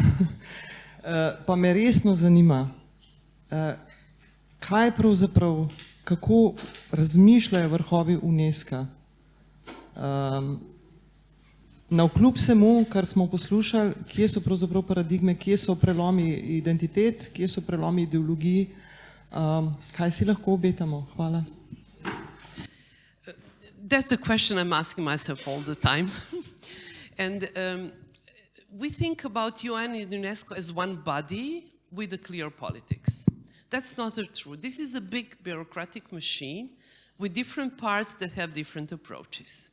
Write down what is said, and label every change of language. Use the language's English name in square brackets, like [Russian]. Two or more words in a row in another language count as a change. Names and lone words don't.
[Slovenian] Pa me resno zanima, kaj pravzaprav kako razmišljajo vrhovi UNESCO. Navkljub vsemu, kar smo poslušali, kje so pravzaprav paradigme, kje so prelomi identitet, kje so prelomi ideologij, kaj si lahko obetamo? Hvala. [English] That's the question I'm asking myself all the time. And we think about UN and UNESCO as one body with a clear politics. That's not true. This is a big bureaucratic machine with different parts that have different approaches.